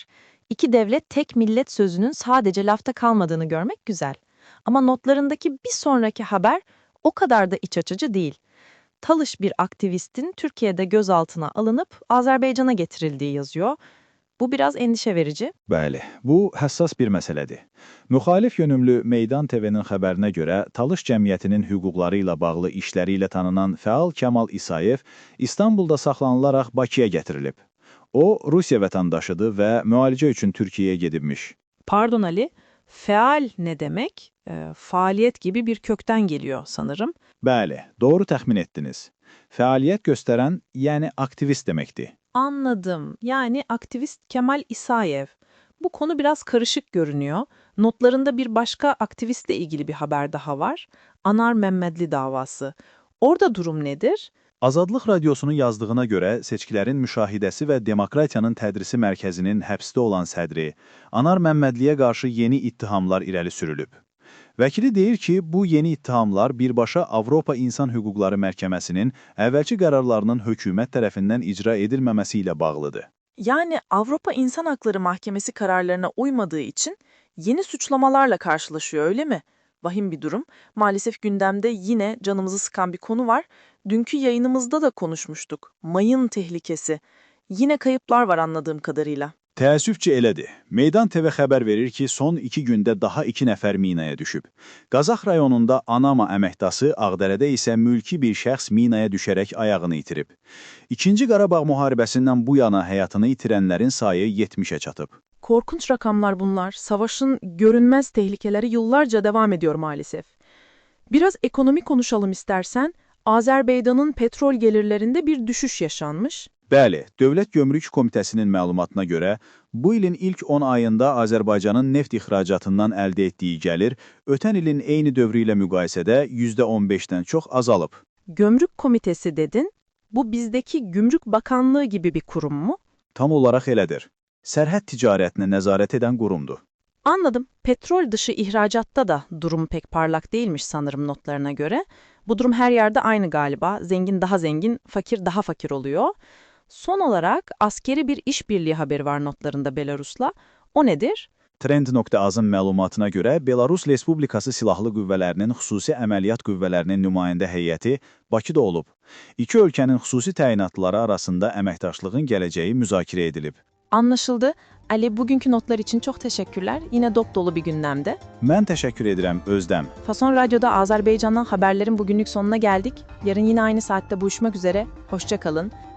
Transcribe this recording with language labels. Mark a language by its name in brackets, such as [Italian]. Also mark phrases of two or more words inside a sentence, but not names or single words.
[Turkish] İki devlet tek millet sözünün sadece lafta kalmadığını görmek güzel. Ama notlarındaki bir sonraki haber o kadar da iç açıcı değil. Talış bir aktivistin Türkiye'de gözaltına alınıp Azerbaycan'a getirildiği yazıyor. Bu biraz endişe verici. [Azerbaijani] Bəli, bu həssas bir məsələdir. Müxalif yönümlü Meydan TV-nin xəbərinə görə Talış cəmiyyətinin hüquqları ilə bağlı işləri ilə tanınan fəal Kəmal İsayev İstanbulda saxlanılaraq Bakıya gətirilib. O, Rusiya vətəndaşıdır və müalicə üçün Türkiyəyə gedibmiş. [Turkish] Pardon Ali, feal ne demek? Faaliyet gibi bir kökten geliyor sanırım. [Azerbaijani] Bəli, doğru təxmin etdiniz. Fəaliyyət göstərən, yəni aktivist deməkdir. [Turkish] Anladım. Yani aktivist Kemal İsayev. Bu konu biraz karışık görünüyor. Notlarında bir başka aktivistle ilgili bir haber daha var. Anar Məhəmmədli davası. Orada durum nedir? [Azerbaijani] Azadlıq Radiosunun yazdığına görə seçkilərin müşahidəsi və demokratiyanın tədrisi mərkəzinin həbsdə olan sədri Anar Məhəmmədliyə qarşı yeni ittihamlar irəli sürülüb. Vəkili deyir ki, bu yeni ittihamlar birbaşa Avropa İnsan Hüquqları Məhkəməsinin əvvəlki qərarlarının hökumət tərəfindən icra edilməməsi ilə bağlıdır. [Turkish] Yani Avrupa İnsan Hakları Mahkemesi kararlarına uymadığı için yeni suçlamalarla karşılaşıyor, öyle mi? Vahim bir durum. Maalesef gündemde yine canımızı sıkan bir konu var. Dünkü yayınımızda da konuşmuştuk. Mayın tehlikesi. Yine kayıplar var anladığım kadarıyla. [Azerbaijani] Təəssüfcə elədir. Meydan TV xəbər verir ki, son 2 gündə daha 2 nəfər minaya düşüb. Qazax rayonunda Anama əməkdası, Ağdərədə isə mülki bir şəxs minaya düşərək ayağını itirib. İkinci Qarabağ müharibəsindən bu yana həyatını itirənlərin sayı 70'e çatıb. [Turkish] Korkunç rakamlar bunlar. Savaşın görünmez tehlikeleri yıllarca devam ediyor maalesef. Biraz ekonomi konuşalım istersen. Azerbaycan'ın petrol gelirlerinde bir düşüş yaşanmış. [Azerbaijani] Bəli, Dövlət Gömrük Komitəsinin məlumatına görə, bu ilin ilk 10 ayında Azərbaycanın neft ixracatından əldə etdiyi gəlir, ötən ilin eyni dövrü ilə müqayisədə %15'dən çox azalıb. [Turkish] Gömrük Komitesi dedin. Bu bizdeki Gümrük Bakanlığı gibi bir kurum mu? [Azerbaijani] Tam olaraq elədir. Sərhəd ticarətinə nəzarət edən qurumdur. [Turkish] Anladım. Petrol dışı ihracatta da durum pek parlak değilmiş sanırım notlarına göre. Bu durum her yerde aynı galiba. Zengin daha zengin, fakir daha fakir oluyor. Son olarak askeri bir işbirliği haberi var notlarında Belarus'la. O nedir? [Azerbaijani] Trend.azın məlumatına görə Belarus Respublikası Silahlı Qüvvələrinin xüsusi əməliyyat qüvvələrinin nümayəndə heyəti Bakıda olub. İki ölkənin xüsusi təyinatları arasında əməkdaşlığın gələcəyi müzakirə edilib. [Turkish] Anlaşıldı. Ali, bugünkü notlar için çok teşekkürler. Yine dop dolu bir gündemde. [Azerbaijani] Mən təşəkkür edirəm Özlem. [Turkish] Fason Radyo'da Azerbaycan'dan haberlerin bugünlük sonuna geldik. Yarın yine aynı saatte buluşmak üzere. Hoşça kalın.